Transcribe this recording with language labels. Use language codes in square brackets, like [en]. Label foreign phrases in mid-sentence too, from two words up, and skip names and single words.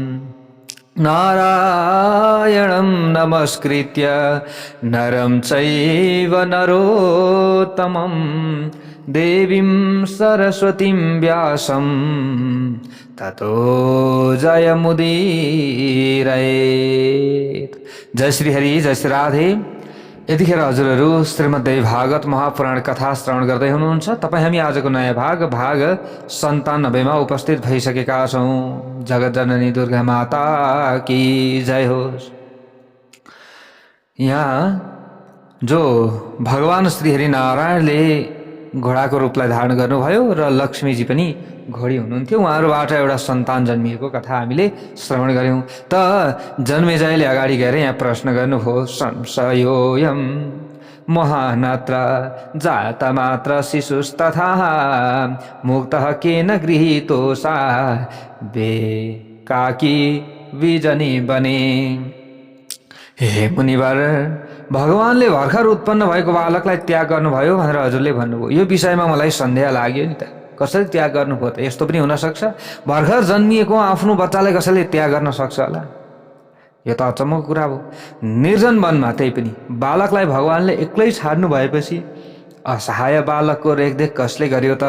[sa] नारायणं नमस्कृत्य नरं चैव नरोत्तमं देवीं सरस्वतीं व्यासं ततो जयमुदीरयेत्। [ne] जय श्री हरि, जय श्री राधे। यतिखेर हजुरहरू श्रीमद्देवी भागवत महापुराण कथा श्रवण गर्दै हुनुहुन्छ। तपाईँ हामी आजको नयाँ भाग 97 मा उपस्थित भइसकेका छौँ। जगत जननी दुर्गा माता [hi] की जय [ne] होस्। यहाँ जो भगवान श्री नारायणले घोडाको रूपलाई धारण गर्नुभयो र लक्ष्मीजी पनि घोडी हुनुहुन्थ्यो। उहाँहरूबाट एउटा सन्तान जन्मिएको कथा हामीले श्रवण गऱ्यौँ। त जन्मेजयले अगाडि गएर यहाँ प्रश्न गर्नुभयो, [sa] संशयोऽयं महानत्र जातमात्र शिशुस्तथा मुक्तः केन गृहीतो सा बेकाकी विजनी बने। [ne] हे मुनिवर, भगवानले भर्खर उत्पन्न भएको बालकलाई त्याग गर्नुभयो भनेर हजुरले भन्नुभयो। यो विषयमा मलाई सन्देह लाग्यो नि त। कसरी त्याग गर्नुभयो त? यस्तो पनि हुन सक्छ? भर्खर जन्मिएको आफ्नो बच्चालाई कसैले त्याग गर्न सक्छ होला? यो त अचम्मको कुरा हो। निर्जन वनमा त्यही पनि बालकलाई भगवानले एक्लै छाड्नु भएपछि असहाय बालकको रेखदेख कसले गर्यो त?